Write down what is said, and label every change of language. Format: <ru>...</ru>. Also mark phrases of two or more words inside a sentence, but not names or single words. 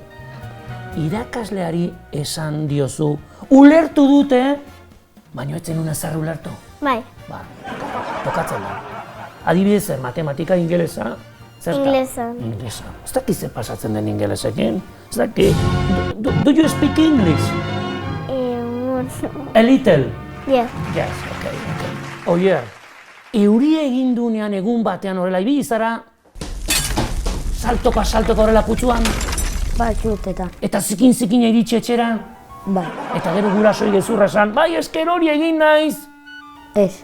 <eu>Irakasleari esan diozu, ulertu dute, baina ez zenuen ezer ulertu. Bai. Ba, tokatzen da. Adibidez zer, matematika, ingelesa? Inglesa. Ez dakit zer pasatzen den ingelesekin? Ez dakit.</eu> <en>Do you speak English? A little? Yeah. Yes, okay.</en> <eu>Oier, euri egin dunean egun batean horrela ibili zara, saltoko horrela putzuan, Batzutetan. eta zikin iritsi etxera, Bai. eta gero gurasoi gezurra esan, bai esker hori egin naiz. Ez.</eu>